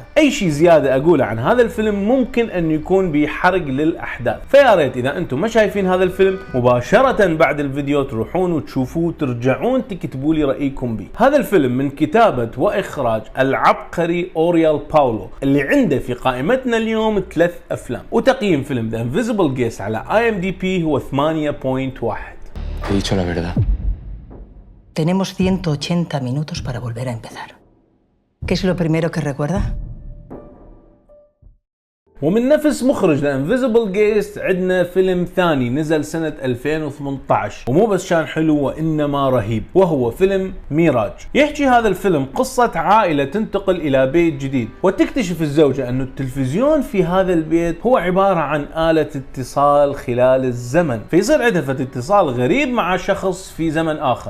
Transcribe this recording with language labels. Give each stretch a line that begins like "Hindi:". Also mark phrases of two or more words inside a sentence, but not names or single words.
Arabic: أي شيء زيادة أقوله عن هذا الفيلم ممكن أن يكون بحرق للأحداث، فيا ريت إذا أنتم ما شايفين هذا الفيلم مباشرة بعد الفيديو تروحون وتشوفوه ترجعون تكتبوا لي رأيكم به. هذا الفيلم من كتابة وإخراج العبقري أوريال باولو اللي عنده في قائمتنا اليوم 3 أفلام، وتقييم فيلم The Invisible Guest على IMDb هو 8.1.
Spanish: He dicho la verdad. Tenemos 180 minutos para volver a empezar. ¿Qué es lo primero que recuerda?
Arabic: ومن نفس مخرج The Invisible Guest عندنا فيلم ثاني نزل سنة 2018 ومو بس كان حلو وإنما رهيب، وهو فيلم ميراج. يحكي هذا الفيلم قصة عائلة تنتقل إلى بيت جديد، وتكتشف الزوجة أن التلفزيون في هذا البيت هو عبارة عن آلة اتصال خلال الزمن، فيصير عندها اتصال غريب مع شخص في زمن آخر.